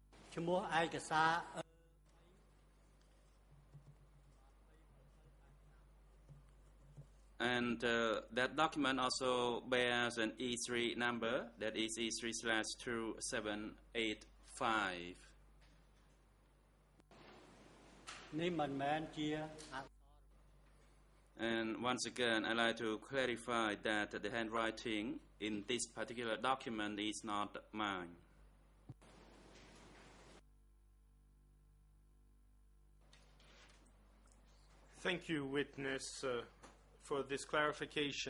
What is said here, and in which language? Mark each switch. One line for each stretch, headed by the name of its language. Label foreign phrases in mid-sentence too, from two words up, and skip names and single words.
Khmer: ឈ្មោះឯកសារ
English: And that document also bears an E3 number, that is E3/2785.
Khmer: នេះមិនមែនជា
English: And once again, I'd like to clarify that the handwriting in this particular document is not mine. Thank you, witness, for this clarification.